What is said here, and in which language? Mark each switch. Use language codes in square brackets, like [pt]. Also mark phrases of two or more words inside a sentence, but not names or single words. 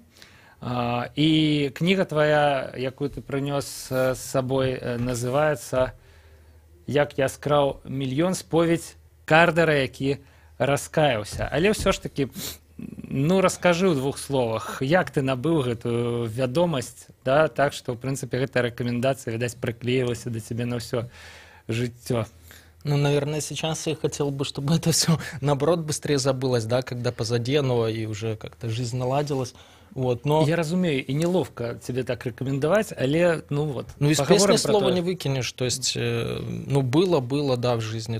[be] І кніга твая, якую ты прынёс з сабой, называецца «Як я скраў мільён. Споведь кардара, які раскаяўся». Але ўсё ж такі, ну, раскажы ў двух словах, як ты набыў гэтую вядомасць, да, так, што, в прынцыпе, гэтая рэкамендацыя, відаць, прыклеілася да цябе на ўсё жыццё. Ну, [ru] наверное, сейчас я хотел бы, чтобы это все, наоборот, быстрее забылось, да, когда позади оно и уже как-то жизнь наладилась. Вот, но... [be] Я разумею, и неловко тебе так рекомендовать, але, [ru] ну вот. Ну, из песни слова не выкинешь, то есть, ну, было, да, в жизни.